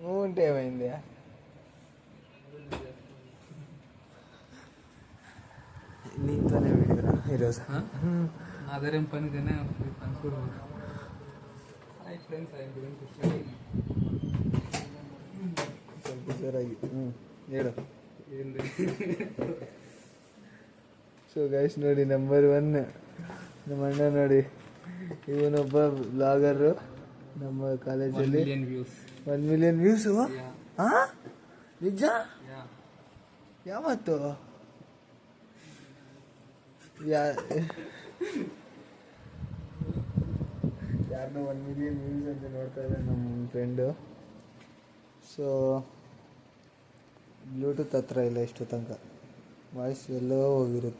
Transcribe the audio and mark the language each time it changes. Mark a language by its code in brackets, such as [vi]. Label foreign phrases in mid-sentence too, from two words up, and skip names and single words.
[te] ఏముంటే ఏమైంది నీతోనే వీడియోరా ఈరోజు అదేం పని కానీ పని కూడా [en] hi friends I going to study [kn] ಸ್ವಲ್ಪ ಜೋರಾಗಿ ಹೇಳು [te] ఏంది [en] so guys [kn] ನೋಡಿ ನಂಬರ್ 1 ನಮ್ಮ ಅಣ್ಣ ನೋಡಿ ಇವನೊಬ್ಬ ಬ್ಲಾಗರು ನಮ್ಮ ಕಾಲೇಜಲ್ಲಿ [en] 1 million views 1 million views ನಿಜ yeah [kn] ಯಾವತ್ತು ಯಾರನ್ನೋ [en] 1 million views [kn] ಅಂತ ನೋಡ್ತಾ ಇದ್ದಾರೆ ನಮ್ಮ ಫ್ರೆಂಡು ಸೊ ಬ್ಲೂಟೂತ್ ಹತ್ರ ಇಲ್ಲ ಇಷ್ಟು ತನಕ ವಾಯ್ಸ್ ಎಲ್ಲೋ ಹೋಗಿರುತ್ತೆ